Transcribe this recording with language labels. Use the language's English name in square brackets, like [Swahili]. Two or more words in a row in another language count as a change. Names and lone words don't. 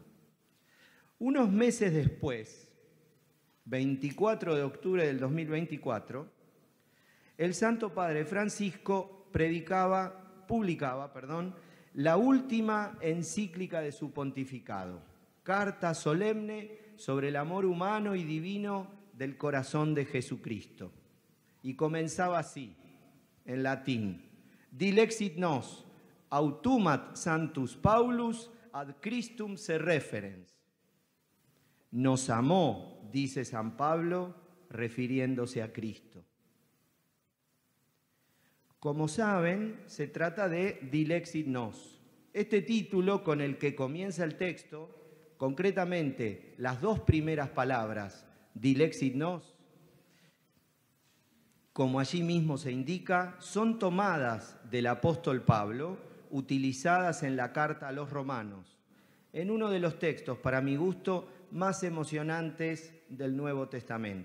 [Spanish] Unos meses después, 24 de octubre del 2024, el Santo Padre Francisco publicaba la última encíclica de su pontificado, Carta Solemne sobre el amor humano y divino del corazón de Jesucristo. Y comenzaba así, en latín: [Latin] Dilexit nos, autumat Sanctus Paulus ad Christum se referens. [Spanish] Nos amó, dice San Pablo, refiriéndose a Cristo. Como saben, se trata de Dilexit nos. Este título con el que comienza el texto, concretamente las dos primeras palabras, Dilexit nos, como allí mismo se indica, son tomadas del apóstol Pablo, utilizadas en la carta a los romanos, en uno de los textos, para mi gusto, más emocionantes del Nuevo Testamento.